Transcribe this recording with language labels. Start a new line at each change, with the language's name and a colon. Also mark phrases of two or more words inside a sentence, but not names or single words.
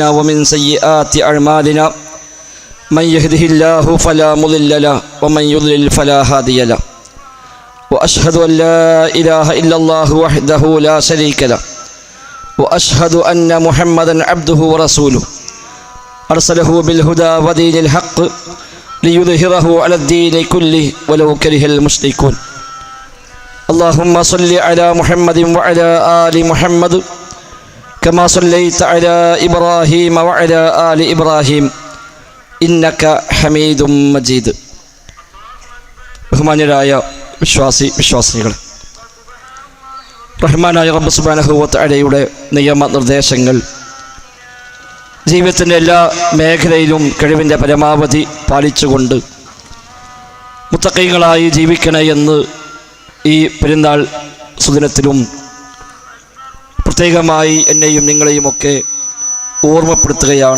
Arabic: ومن سيئات أعمالنا من يهده الله فلا مضل له ومن يضلل فلا هادي له وأشهد أن لا إله إلا الله وحده لا شريك له وأشهد أن محمدا عبده ورسوله أرسله بالهدى ودين الحق ليظهره على الدين كله ولو كره المشركون. اللهم صل على محمد وعلى آل محمد كما صليت على إبراهيم وعلى آل إبراهيم إنك حميد مجيد.
Malayalam: ബഹുമാന്യരായ വിശ്വാസികളെ, റഹ്മാനായ റബ്ബ്
Arabic: سبحانه وتعالى
Malayalam: നിയമനിർദ്ദേശങ്ങൾ ജീവിതത്തിൻ്റെ എല്ലാ മേഖലയിലും കഴിവിൻ്റെ പരമാവധി പാലിച്ചുകൊണ്ട് മുത്തഖീങ്ങളായി ജീവിക്കണേ എന്ന് ഈ പെരുന്നാൾ സുദിനത്തിലും പ്രത്യേകമായി എന്നെയും നിങ്ങളെയുമൊക്കെ ഓർമ്മപ്പെടുത്തുകയാണ്.